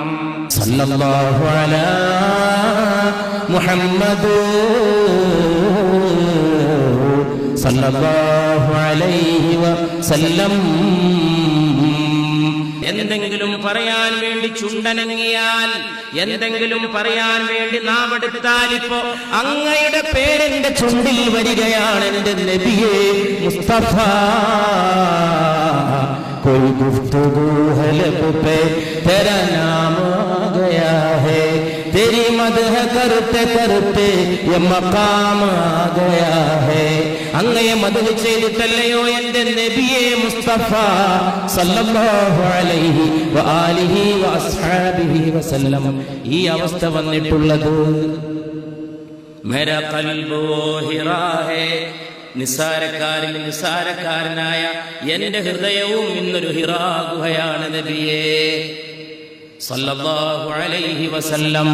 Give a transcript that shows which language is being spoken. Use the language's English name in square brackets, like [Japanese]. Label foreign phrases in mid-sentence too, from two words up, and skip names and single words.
[Arabic] صلى الله على محمد صلى الله عليه وسلم. [Malayalam] എന്തെങ്കിലും പറയാൻ വേണ്ടി ചുണ്ടനങ്ങിയാൽ, എന്തെങ്കിലും പറയാൻ വേണ്ടി നാവെടുത്താൽ, ഇപ്പോ അങ്ങയുടെ പേരെന്റെ ചുണ്ടിൽ വരികയാണ് എന്റെ നബിയേ മുസ്തഫ. [Urdu] کوئی گفتگو ہے لب پہ تیرا نام آ گیا ہے، تیری مدح کرتے کرتے یہ مقام آ گیا ہے. [Malayalam] അങ്ങയെ മദ്ഹ് ചെയ്തിട്ടല്ലയോ എന്റെ നബിയെ മുസ്തഫ [Arabic] صلى الله عليه وآله وأصحابه وسلم [Malayalam] ഈ അവസ്ഥ വന്നിട്ടുള്ളത്? [Urdu] میرا قلب حرا ہے, [Malayalam] നിസാരക്കാരിൽ നിസാരക്കാരനായ എന്റെ ഹൃദയവും ഇന്നൊരു ഹിറാ ഗുഹയാണ് നബിയേ [Arabic] صلى الله عليه وسلم.